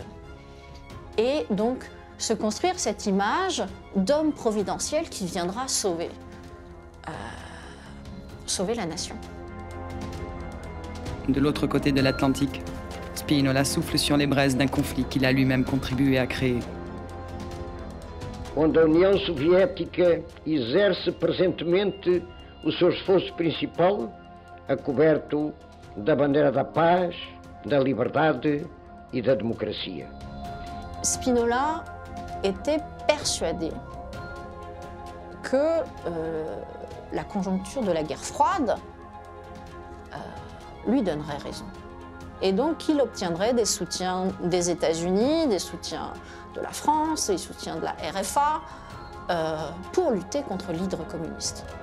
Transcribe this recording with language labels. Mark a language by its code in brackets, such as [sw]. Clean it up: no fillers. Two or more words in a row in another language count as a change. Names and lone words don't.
[fr] Et donc se construire cette image d'homme providentiel qui viendra sauver la nation. De l'autre côté de l'Atlantique, Spinola souffle sur les braises d'un conflit qu'il a lui-même contribué à créer. [pt] Onde a União Soviética exerce presentemente o seu esforço principal, a coberto da bandeira da paz, da liberdade e da democracia. [fr] Spinola était persuadé que la conjoncture de la guerre froide lui donnerait raison. Et donc il obtiendrait des soutiens des États-Unis, des soutiens de la France, des soutiens de la RFA pour lutter contre l'hydre communiste.